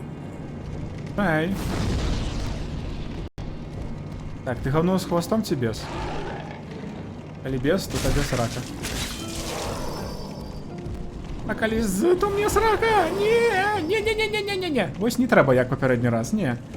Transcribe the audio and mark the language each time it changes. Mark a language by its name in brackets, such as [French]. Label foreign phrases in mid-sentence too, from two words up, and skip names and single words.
[Russian] Эй. Так, ты говно с хвостом ці без? Али без, то тебе срака. А [Belarusian] калі з, [Russian] то мне срака! [Belarusian] Не. Вось не трэба, як папярэдні раз, не.